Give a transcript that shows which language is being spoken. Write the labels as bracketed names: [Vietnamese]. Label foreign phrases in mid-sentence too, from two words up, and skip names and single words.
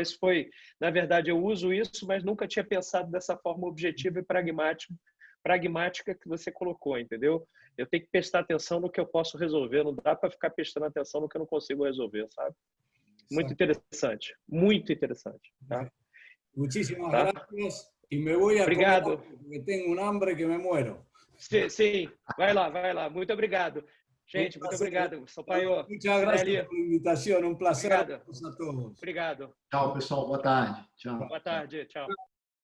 [Portuguese] Isso foi, na verdade, eu uso isso, mas nunca tinha pensado dessa forma objetiva e pragmática que você colocou, entendeu? Eu tenho que prestar atenção no que eu posso resolver. Não dá para ficar prestando atenção no que eu não consigo resolver, sabe? Muito interessante. Muito interessante. Tá? [Spanish] Muchísimas gracias. Y me voy a [Portuguese] Obrigado. [Spanish] comer porque tengo un hambre que me muero. [Portuguese] Sim. Vai lá. Muito obrigado. Gente, muito obrigado. Sampaio. [Spanish] Muchas gracias por la invitación. Un placer. [Portuguese] Obrigado. A todos. Obrigado. Tchau, pessoal. Boa tarde. Tchau. Boa tarde. Tchau.